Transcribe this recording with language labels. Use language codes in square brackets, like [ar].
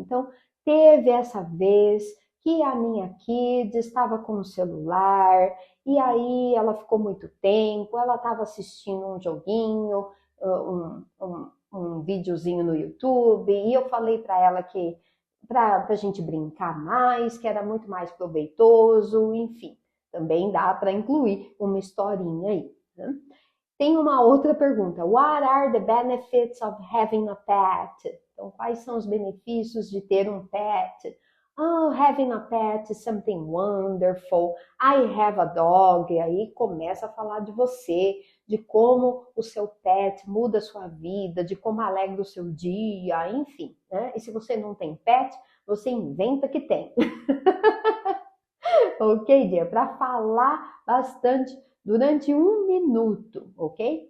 [pt] Então, teve essa vez que a minha kid estava com o celular, e aí ela ficou muito tempo, ela estava assistindo um joguinho, um videozinho no YouTube, e eu falei para ela que para a gente brincar mais, que era muito mais proveitoso, enfim, também dá para incluir uma historinha aí, né? Tem uma outra pergunta. [en] What are the benefits of having a pet? [pt] Então, quais são os benefícios de ter um pet? [en] Oh, having a pet is something wonderful. I have a dog. [pt] E aí começa a falar de você, de como o seu pet muda a sua vida, de como alegra o seu dia, enfim, né? E se você não tem pet, você inventa que tem. Ok, dia? Para falar bastante durante 1 minuto, ok?